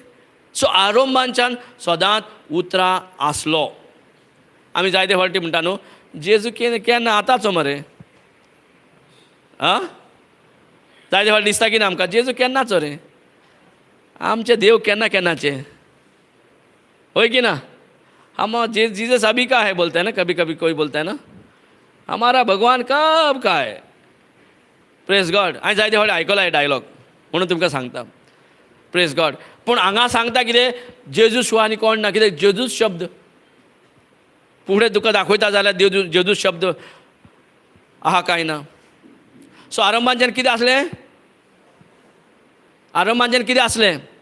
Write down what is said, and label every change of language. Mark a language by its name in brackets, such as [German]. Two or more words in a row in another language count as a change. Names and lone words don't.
[Konkani] सो आरंभांच्यान सदांच उतरां आसलो. आमी जायते फावटी म्हणटा न्हू जेजू केन्ना आतांचो मरे. आं? जायते फावटी दिसता की ना आमकां जेजू केन्नाचो रे. आमचे देव केन्नाचे. होय की ना? [Hindi] हम जीसस अभी का है बोलते हैं ना, कभी कभी कोई बोलता है ना, हमारा भगवान कब का है. [English] Praise God. [Konkani] हांवें जायते फावटी आयकला हे डायलॉग म्हणून तुमकां सांगता. [English] Praise God. [Konkani] पूण हांगा सांगता कितें जेजू शिवाय आनी कोण ना. कितें जेजूच शब्द फुडें तुका दाखयता जाल्यार जेजूच शब्द आहा काय ना. सो आरंभांच्यान कितें आसलें? आरंभांच्यान कितें आसलें?